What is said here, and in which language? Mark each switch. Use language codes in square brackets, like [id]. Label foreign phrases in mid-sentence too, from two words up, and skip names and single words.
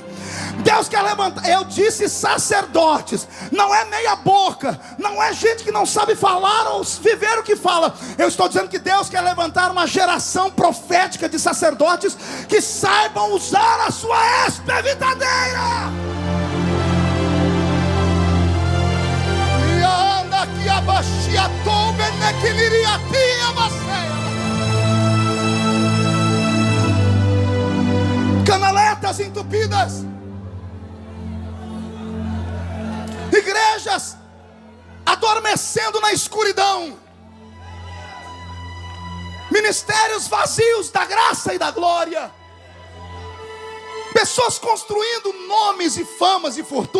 [pt] Deus quer levantar, eu disse sacerdotes, não é meia boca, não é gente que não sabe falar ou viver o que fala. Eu estou dizendo que Deus quer levantar uma geração profética de sacerdotes que saibam usar a sua espevitadeira. E anda aqui abaixia toube nequiliriatia baceia. Canaletas entupidas. Igrejas adormecendo na escuridão. Ministérios vazios da graça e da glória. Pessoas construindo nomes e famas e fortunas.